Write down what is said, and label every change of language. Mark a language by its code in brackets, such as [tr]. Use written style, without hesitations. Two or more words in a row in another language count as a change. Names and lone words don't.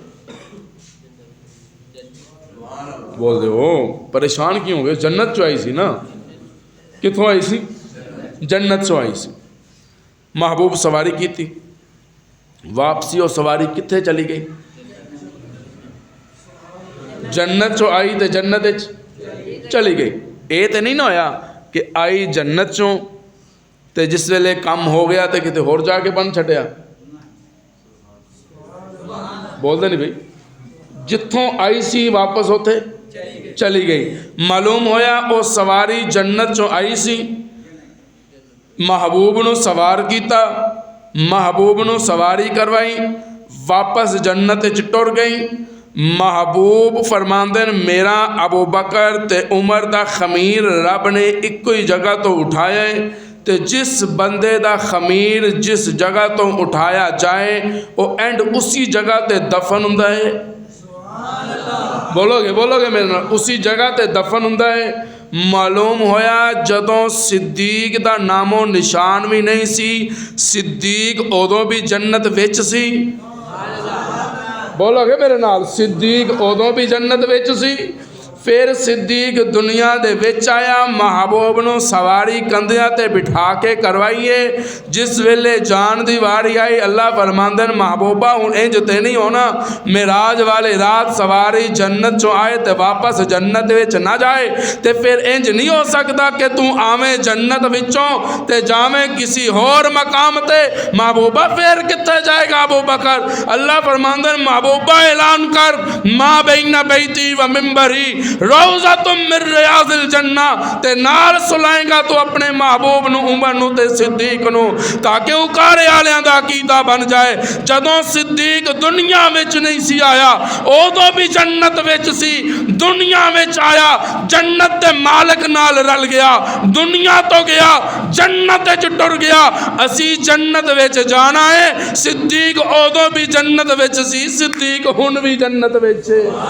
[pa] بول دے ہو پریشان کیوں ہو گئے؟ جنت چو آئی سی نا، کتھوں آئی سی؟ جنت چو آئی سی۔ محبوب سواری کی تھی، واپسی اور سواری کتھے چلی گئی؟ جنت چو آئی تے جنت چلی گئی۔ اے تے نہیں نہ ہویا کہ آئی جنت چوں تے جس ویلے کم ہو گیا تے کتے ہور جا کے بن چھٹیا۔ بول دے نہیں بھئی، جتھوں آئی سی واپس ہوتے چلی گئی۔ معلوم ہویا او سواری جنت چوں آئی سی، محبوب نو سوار کیتا، محبوب نو سواری کروائی، واپس جنت ٹر گئی۔ محبوب فرماندن میرا ابو بکر تے عمر دا خمیر رب نے ایک ہی جگہ تو اٹھایا ہے تے جس بندے دا خمیر جس جگہ تو اٹھایا جائے وہ اینڈ اسی جگہ تے دفن ہوندا ہے. بولو گے میرے نال, اسی جگہ تے دفن ہوندا ہے. معلوم ہویا جدوں صدیق دا نام و نشان بھی نہیں سی, صدیق ادوں بھی جنت وچ سی. بولو گے میرے نال, صدیق ادوں بھی جنت وچ سی. پھر صدیق دنیا دے وچ آیا, محبوب نو سواری کندھیاں تے بٹھا کے کروائیے. جس ویلے جان دی واری آئی اللہ فرماندن محبوبہ ہن انج تے نہیں ہونا, معراج والے رات سواری جنت چوں آئے تے واپس جنت وچ نہ جائے. تے پھر انج نہیں ہو سکتا کہ تو آویں جنت وچوں تے جاویں کسی اور مقام تے. محبوبہ پھر کتے جائے گا ابو بکر؟ اللہ فرماندن محبوبہ اعلان کر, [ar] ما بین بیتی و منبری روضۃ من ریاض الجنہ, [pa] تے نال سلائیں گا تو اپنے محبوب نو عمر نو تے صدیق نو, تاکہ اکارے آلیاں دا عقیدہ بن جائے. جدوں صدیق دنیا وچ نہیں سی آیا ادوں بھی جنت وچ سی, دنیا وچ آیا جنت دے مالک نال رل گیا, دنیا تو گیا جنت وچ ٹر گیا. اسی جنت وچ جانا ہے, صدیق ادوں بھی جنت وچ سی, صدیق ہن بھی جنت وچ ہے.